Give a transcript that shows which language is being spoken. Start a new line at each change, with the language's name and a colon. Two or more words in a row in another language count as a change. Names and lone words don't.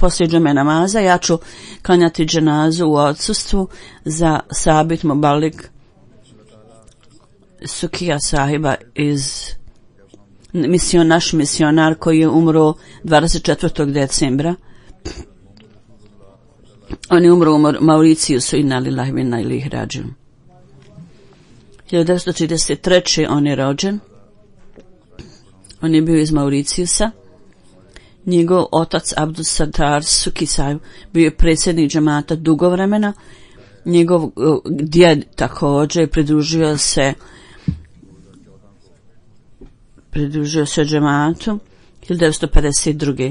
Bosnian: Poslije džume namaza ja ću klanjati dženazu u odsustvu za Sabit Mubalik Sukija sahiba naš misionar koji je umro 24. decembra. On je umro u Mauricijusu,
Arabic: إنا لله وإنا إليه راجعون.
Bosnian: 1933. on je rođen. On je bio iz Mauricijusa. Njegov otac Abdul Sattar Sukisaju bio je predsjednik džemata dugo vremena. Njegov djed također pridružio se džematu 1952.